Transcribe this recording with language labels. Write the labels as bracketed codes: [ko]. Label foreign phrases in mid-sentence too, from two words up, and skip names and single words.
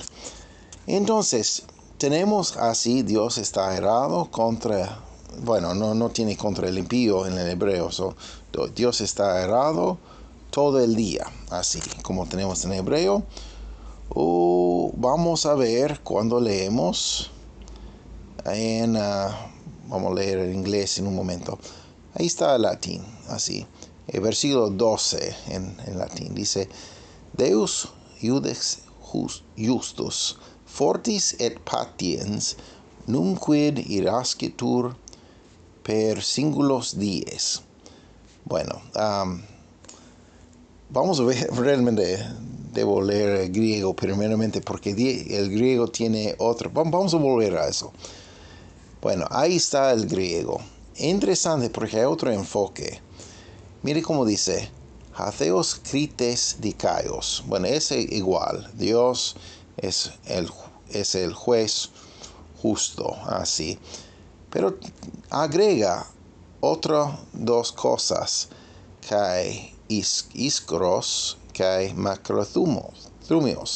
[es] Entonces, tenemos así, Dios está errado contra, bueno, no tiene contra el impío en el hebreo, Dios está errado todo el día, así como tenemos en hebreo. Vamos a ver cuando leemos vamos a leer en inglés en un momento. Ahí está el latín, así. El versículo 12 en latín dice: [la] Deus iudex justus, fortis et patiens, numquid irascitur per singulos dies. [es] Bueno, vamos a ver, realmente debo leer el griego primeramente porque el griego tiene otro. Vamos a volver a eso. Bueno, ahí está el griego. Interesante porque hay otro enfoque. Mire cómo dice: [el] Ὁ θεὸς κριτὴς δίκαιος. [es] Bueno, ese igual. Dios es el juez justo, así. Pero agrega otras dos cosas. [el] Καὶ ἰσχυρὸς, καὶ μακρόθυμος.